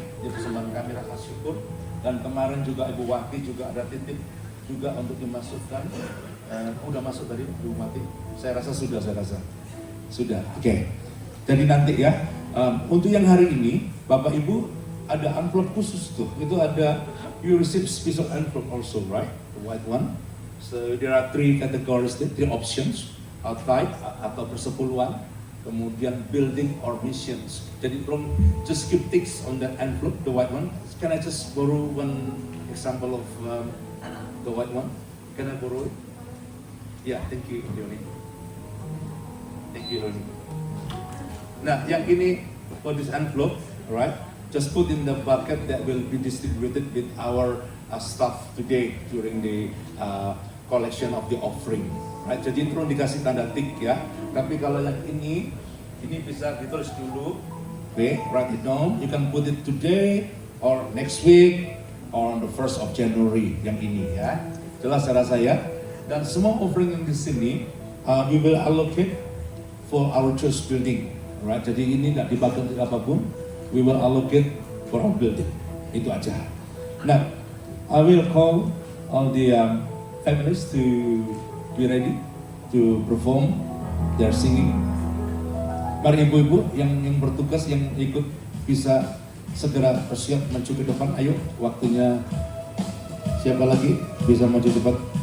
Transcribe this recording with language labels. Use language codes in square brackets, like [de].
[id] Ini persembahan kami rasa syukur. Dan kemarin juga Ibu Wati juga ada titip juga untuk dimasukkan. Udah masuk tadi Ibu Wati? Saya rasa sudah. Sudah. Oke. Jadi nanti ya. Untuk yang hari ini, Bapak Ibu ada envelope khusus tuh. Itu ada [en] you receive special envelope also, right? The white one. So there are 3 categories, 3 options. Tithe [id] atau persepuluhan, kemudian [en] building or missions. [id] Jadi [en] just keep ticks on that envelope, the white one. Can I just borrow one example of the white one? Can I borrow it? Yeah, thank you, Leonie. Thank you, Leonie. [id] Nah, yang ini [en] for this envelope, right? Just put in the bucket that will be distributed with our staff today during the collection of the offering. [id] Right, jadi perlu dikasih tanda tik ya. Tapi kalau yang ini bisa ditulis dulu. [en] Okay, write it down. You can put it today or next week or on the 1st of January. [id] Yang ini ya. Jelas saya rasa ya. Dan semua offering yang di sini [en] we will allocate for our church building. [id] Right, jadi ini nggak dipakai untuk apapun. [en] We will allocate for our building. [id] Itu aja. [en] Nah, I will call all the families to be ready to perform their singing. [id] Mari ibu-ibu yang bertugas, yang ikut bisa segera bersiap maju ke depan. Ayo, waktunya siapa lagi bisa maju cepat?